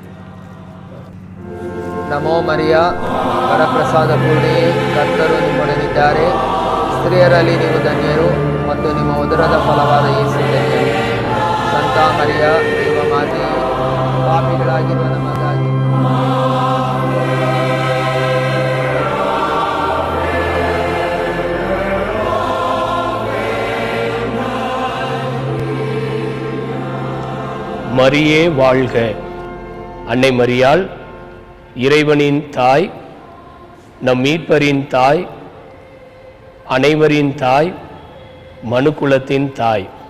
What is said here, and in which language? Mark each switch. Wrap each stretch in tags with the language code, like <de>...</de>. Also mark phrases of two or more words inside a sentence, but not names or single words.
<kn>ನಮೋ ಮರಿಯ, ವರಪ್ರಸಾದ ಪೂರ್ಣಿಯೇ, ಕರ್ತರು ನಿಮ್ಮೊಡನಿದ್ದಾರೆ. ಸ್ತ್ರೀಯರಲ್ಲಿ ನೀವು ಧನ್ಯರು ಮತ್ತು ನಿಮ್ಮ ಉದರದ ಫಲವಾದ ಯೇಸು ಧನ್ಯರು. ಸಂತ ಮರಿಯ ದೇವಮಾತೆ, ಪಾಪಿಗಳಾಗಿರುವ ನಮಗಾಗಿ</kn> <ta>மரியே வாழ்க. அன்னை மரியாள் இறைவனின் தாய், நம் மீட்பரின் தாய், அனைவரின் தாய், மனுக்குலத்தின் தாய்.</ta>